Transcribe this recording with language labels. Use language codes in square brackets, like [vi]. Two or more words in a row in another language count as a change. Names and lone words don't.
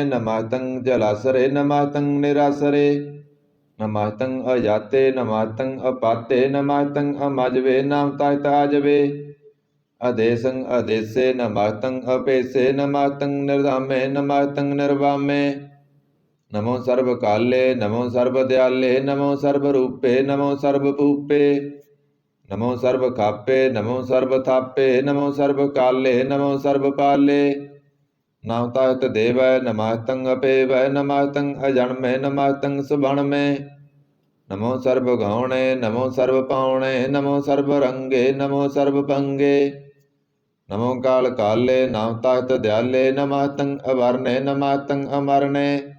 [bra] ਨਮਸਤੰ ਜਲਾਸਰੇ ਨਮਸਤੰ ਨਿਰਾਸਰੇ, ਨਮਸਤੰ ਅਜਾਤੇ ਨਮਸਤੰ ਅਪਾਤੇ। ਨਮਸਤੰ ਅਮਜਵੇ ਨਮਸਤੰ ਆਜਵੇ, ਅਦੇਸੰ ਅਦੇਸੇ ਨਮਸਤੰ ਅਪੇਸੇ। ਨਮਸਤੰ ਨਿਰਧਾਮੇ ਨਮਸਤੰ ਨਿਰਵਾਮੇ, नमो सर्व काले नमो सर्व दयाले नमो सर्व रूपे नमो सर्व भूपे नमो सर्व खापे नमो सर्व थापे नमो सर्व काले नमो सर्व पाले नमः देवै नमः तं अपेवै नमः तं अजन्मे नमः तं सुबणमे नमो सर्व गौणे नमो सर्व पावणे नमो सर्व रंगे नमो सर्व भंगे नमो काल काले नमः दयाले नमः तं अवरणे नमः तं अमरणे